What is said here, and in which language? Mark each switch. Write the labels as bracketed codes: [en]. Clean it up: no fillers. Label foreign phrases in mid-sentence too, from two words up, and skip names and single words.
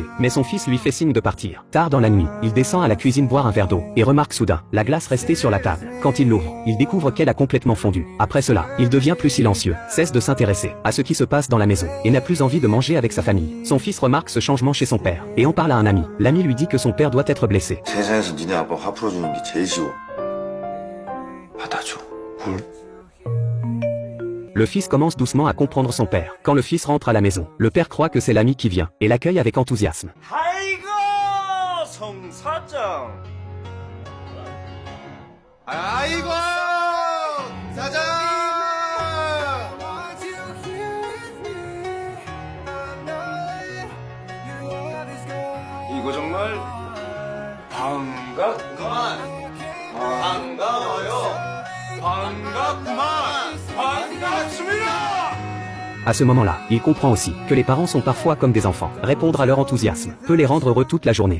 [fr] Mais son fils lui fait signe de partir. Tard dans la nuit, il descend à la cuisine boire un verre d'eau et remarque soudain la glace restée sur la table. Quand il l'ouvre, il découvre qu'elle a complètement fondu. Après cela, il devient plus silencieux, cesse de s'intéresser à ce qui se passe dans la maison et n'a plus envie de manger avec sa famille. Son fils remarque ce changement chez son père et en parle à un ami. L'ami lui dit que son père doit être blessé. [ko] 세상에서 니네 아빠 화 풀어주는 게 제일 쉬워. 받아줘. [fr] Le fils commence doucement à comprendre son père. Quand le fils rentre à la maison, le père croit que c'est l'ami qui vient et l'accueille avec enthousiasme. [ko] 아이고 성사장. 아이고 사장. 이거 정말 반갑구만. 반가워요. 반갑구만. 반갑습니다. [fr] À ce moment-là, il comprend aussi que les parents sont parfois comme des enfants. Répondre à leur enthousiasme peut les rendre heureux toute la journée.